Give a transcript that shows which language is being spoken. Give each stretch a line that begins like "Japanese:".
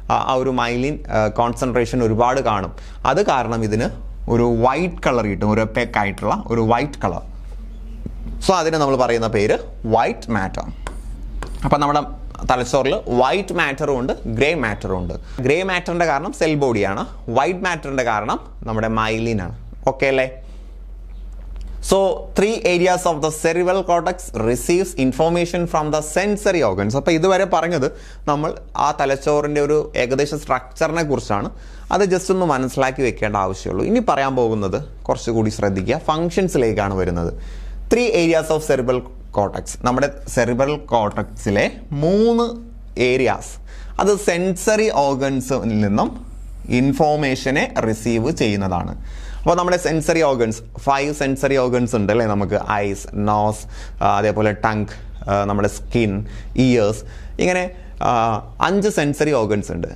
Malayalam: ആ ഒരു myelin concentration ഒരുപാട് കാണും. അത് കാരണം ഇതിന് ഒരു വൈറ്റ് കളർ കിട്ടും, ഒരു ഒപ്പാക് ആയിട്ടുള്ള ഒരു വൈറ്റ് കളർ. സോ അതിനെ നമ്മൾ പറയുന്ന പേര് വൈറ്റ് മാറ്റർ. അപ്പം നമ്മുടെ തലച്ചോറിൽ വൈറ്റ് മാറ്ററും ഉണ്ട്, ഗ്രേ മാറ്ററും ഉണ്ട്. ഗ്രേ മാറ്ററിൻ്റെ കാരണം സെൽ ബോഡിയാണ്, വൈറ്റ് മാറ്ററിൻ്റെ കാരണം നമ്മുടെ മൈലിനാണ്. ഓക്കെ അല്ലേ?
English: So 3 areas of the cerebral cortex receives information from the sensory organs.
Malayalam: അപ്പോൾ ഇതുവരെ പറഞ്ഞത് നമ്മൾ ആ തലച്ചോറിൻ്റെ ഒരു ഏകദേശ സ്ട്രക്ചറിനെ കുറിച്ചാണ്. അത് ജസ്റ്റ് ഒന്ന് മനസ്സിലാക്കി വെക്കേണ്ട ആവശ്യമുള്ളൂ. ഇനി പറയാൻ പോകുന്നത് കുറച്ചുകൂടി ശ്രദ്ധിക്കുക, ഫങ്ഷൻസിലേക്കാണ് വരുന്നത്.
English: 3 areas of cerebral cortex.
Malayalam: നമ്മുടെ സെറിബ്രൽ കോർട്ടക്സിലെ 3 ഏരിയാസ്, അത് സെൻസറി ഓർഗൻസിൽ നിന്നും ഇൻഫോർമേഷനെ റിസീവ് ചെയ്യുന്നതാണ്. അപ്പോൾ നമ്മുടെ സെൻസറി ഓർഗൻസ് 5 സെൻസറി ഓർഗൻസ് ഉണ്ട് അല്ലേ നമുക്ക്? ഐസ്, നോസ്, അതേപോലെ ടങ്, നമ്മുടെ സ്കിൻ, ഇയേഴ്സ്, ഇങ്ങനെ 5 സെൻസറി ഓർഗൻസ് ഉണ്ട്.